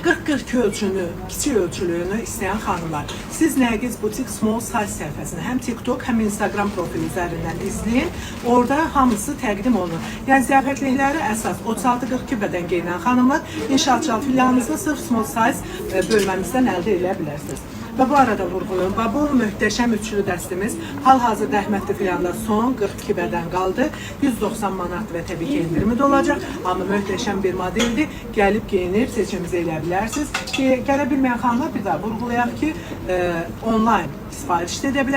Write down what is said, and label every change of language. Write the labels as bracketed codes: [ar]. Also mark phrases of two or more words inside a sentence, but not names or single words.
[az] 40-42 ölçünü, kiçik ölçülüyünü istəyən xanımlar. Siz Nərgiz Butik Small Size səhifəsini həm TikTok, həm Instagram profili üzərindən izləyin. Orada hamısı təqdim olunur. Yəni ziyafətlikləri əsas 36-42 bədən geyinən xanımlar inşaatçı filialımızda sırf [en] small size [az] bölməmizdən əldə edə bilərsiniz. Və bu arada vurğulayım, bu möhtəşəm üçlü dəstimiz hal-hazırda Əhmədli filialında son 42 bədən qaldı. 190 manat və təbii ki, endirimi də olacaq. Amma möhtəşəm bir modeldir. Gəlib geyinib seçiminizi edə bilərsiniz. Gələ bilməyən xanımlar bir daha vurğulayaq ki, online sifariş edə bilər.